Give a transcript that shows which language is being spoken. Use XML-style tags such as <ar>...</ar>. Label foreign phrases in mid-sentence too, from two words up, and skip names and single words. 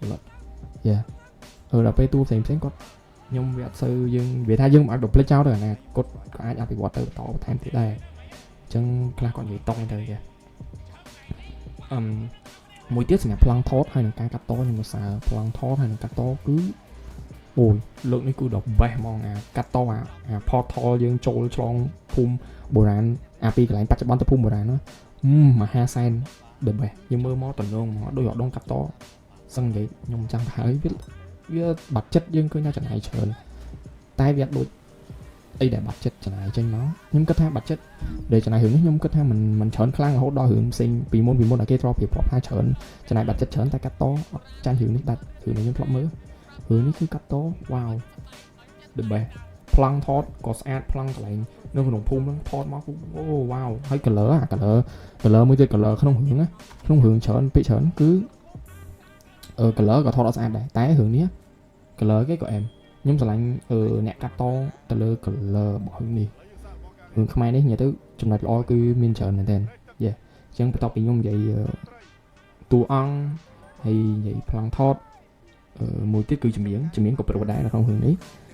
<km>ដល់ពេលតួផ្សេងគាត់ខ្ញុំវាអត់សូវយើងវាថាយើងមិនអាចបំភ្លេចចោលទៅអាណាគាត់ក៏អាចអភិវឌ្ឍទៅបន្តបន្ថែមទៀតដែរអញ្ចឹងខ្លះគាត់និយាយតុងទៅមួយទៀតសម្រាប់ប្លង់ថតហើយនឹងការកាត់តខ្ញុំសរសើរប្លង់ថតហើយនឹងកាត់តគឺអូយលើកនេះគឺដល់ best ហ្មងអាកាត់តអា portal យើងចូលឆ្លងភូមិបុរាណពីកន្លែងបច្ចុប្បន្នទៅភូមិបុរាណណាមហាសែន</km> <en>the best</en> <km>យើងមើលមកតំណងមកដូចរដងកាត់តសឹងនិយាយខ្ញុំចាំថាហើយវាបាត់ចិត្តយើងឃើញថាចំណាយច្រើនតែវា ដូចអីដែលបាត់ចិត្តចំណាយចេញមកខ្ញុំគិតថាបាត់ចិត្តដែលចំណាយរឿងនេះខ្ញុំគិតថាมันច្រើនខ្លាំងរហូតដល់រឿងផ្សេងពីមុនដែលគេធ្លាប់រៀបរាប់ថាច្រើនចំណាយបាត់ចិត្ត ច្រើនតែកាត់តអត់ចាញ់រឿងនេះដាច់រឿងនេះខ្ញុំធ្លាប់មើលរឿងនេះគឺកាត់តវ៉ាវ</km> <en>the best</en> <km>ប្លង់ថតក៏ស្អាតប្លង់ក ន្លែងនៅក្នុងភូមិហ្នឹងថតមកអូវ៉ាវហើយ color អា color មួយទៀត color ក្នុងរឿងណាក្នុងរឿងច្រើនពេកច្រើនគឺcolor ក៏ថតអត់ស្អាតដែរតែរឿងនេះ color គេក៏អែមខ្ញុំឆ្លាញ់អ្នកកាត់តទៅលើ color របស់រឿងនេះរឿងខ្មែរនេះនិយាយទៅចំណុចល្អគឺមានច្រើនមែនទែនអញ្ចឹងបន្ទាប់ពីខ្ញុំនិយាយតួអង្គហើយនិយាយប្លង់ថតមួយទៀតគឺចម្រៀងក៏ប្រួសដែរនៅក្នុងរឿងនេះ</km>